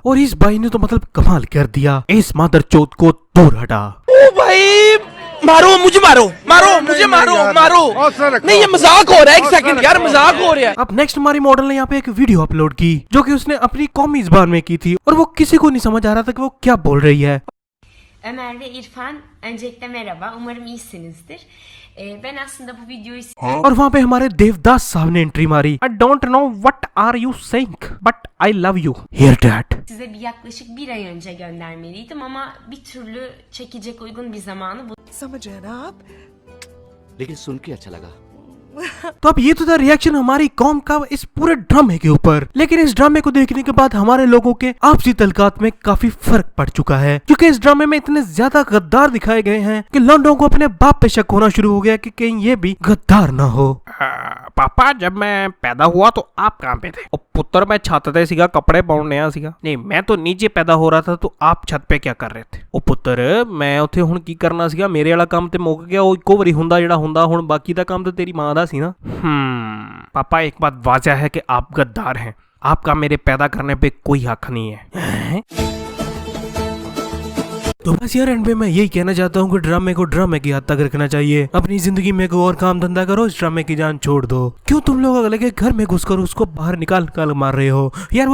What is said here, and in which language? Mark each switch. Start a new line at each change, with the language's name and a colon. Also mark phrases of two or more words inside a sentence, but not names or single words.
Hindi: और इस भाई ने तो मतलब कमाल कर दिया, इस मादरचोद को दूर हटा। ओ भाई मारो मुझे, मारो मारो मुझे, मारो मारो, नहीं ये मजाक हो रहा है, एक सेकंड यार मजाक हो रहा है। अब नेक्स्ट हमारी मॉडल ने यहाँ पे एक
English: video upload
Hindi: की जो कि उसने अपनी कौमी ज़बान में की थी और वो किसी को नहीं समझ आ रहा था कि वो क्या बोल रही है।
Turkish: Ömer ve İrfan, öncelikle merhaba. Umarım iyisinizdir. Ben aslında bu videoyu...
Hindi: और वहाँ पे हमारे देवदास साहब ने एंट्री मारी।
English: I don't know what are you saying, but I love you. Hear that?
Turkish: size bir yaklaşık 1 ay önce göndermeliydim ama bir türlü çekecek uygun bir zamanı
Hindi: लेकिन सुन के अच्छा लगा। तो अब ये तो था रिएक्शन हमारी कौम का इस पूरे ड्रामे के ऊपर। लेकिन इस ड्रामे को देखने के बाद हमारे लोगों के आपसी तलकात में काफी फर्क पड़ चुका है, क्योंकि इस ड्रामे में इतने ज्यादा गद्दार दिखाए गए हैं कि लौंडों को अपने बाप पे शक होना शुरू हो गया कि कहीं ये भी गद्दार ना हो। पापा जब मैं पैदा हुआ तो आप कहाँ पे थे?
Punjabi: ਔਰ ਪੁੱਤਰ ਮੈਂ ਛੱਤ ਤੇ ਸੀਗਾ ਕੱਪੜੇ ਪਾਉਣ ਨਯਾ ਸੀਗਾ।
Hindi: नहीं मैं तो नीचे पैदा हो रहा था, तो आप छत पे क्या कर रहे थे?
Punjabi: ਓ ਪੁੱਤਰ ਮੈਂ ਉੱਥੇ ਹੁਣ ਕੀ ਕਰਨਾ ਸੀਗਾ, ਮੇਰੇ ਵਾਲਾ ਕੰਮ ਤੇ ਮੁੱਕ ਗਿਆ। ਉਹ ਇੱਕੋ ਵਾਰੀ ਹੁੰਦਾ ਜਿਹੜਾ ਹੁੰਦਾ, ਹੁਣ ਬਾਕੀ ਦਾ ਕੰਮ ਤਾਂ ਤੇਰੀ ਮਾਂ ਦਾ ਸੀ ना।
Hindi: पापा एक बात वाज़ह है कि आप गद्दार हैं, आपका मेरे पैदा करने पे कोई हक नहीं है। तो बस यार एंड पे मैं यही कहना चाहता हूँ कि ड्रामे को ड्रामे की हद तक रखना चाहिए। अपनी जिंदगी में कोई और काम धंधा करो, इस ड्रामे की जान छोड़ दो। क्यों तुम लोग अगले के घर में घुसकर उसको बाहर निकाल मार रहे हो यार?